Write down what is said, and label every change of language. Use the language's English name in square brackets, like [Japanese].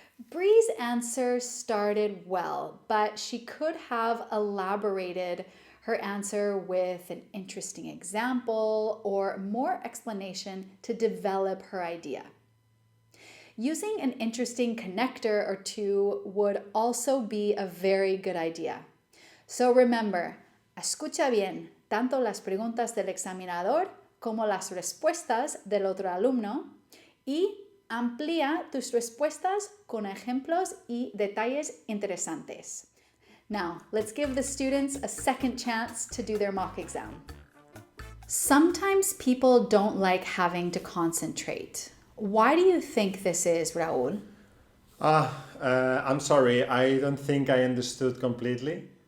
[English] Bree's answer started well, but she could have elaborated her answer with an interesting example or more explanation to develop her idea. Using an interesting connector or two would also be a very good idea. So remember, [Spanish] escucha bien tanto las preguntas del examinador como las respuestas del otro alumno y amplía tus respuestas con ejemplos y detalles interesantes. [English] Now, let's give the students a second chance to do their mock exam. Sometimes people don't like having to concentrate. Why do you think this is, Raúl? I'm sorry, I don't think I understood completely.